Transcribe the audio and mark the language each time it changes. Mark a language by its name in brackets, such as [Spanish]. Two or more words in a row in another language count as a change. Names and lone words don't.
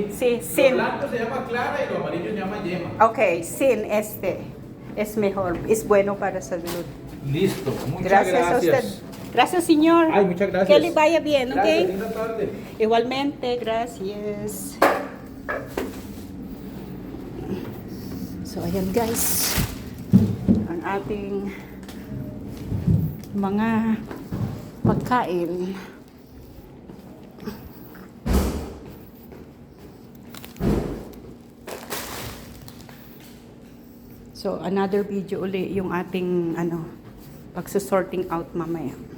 [Spanish] Sí, Lo sin. blanco se llama clara y lo amarillo se llama yema. Okay, sin este. Es mejor, es bueno para salud. Listo. Muchas Gracias a usted. Gracias, señor. Ay, muchas gracias. Que le vaya bien, Gracias, ¿ok? linda tarde. Igualmente, gracias. [Filipino] So, ayan guys. Ang ating mga pagkain. So, [English] another video [Filipino] uli yung ating pagsusorting out mamaya.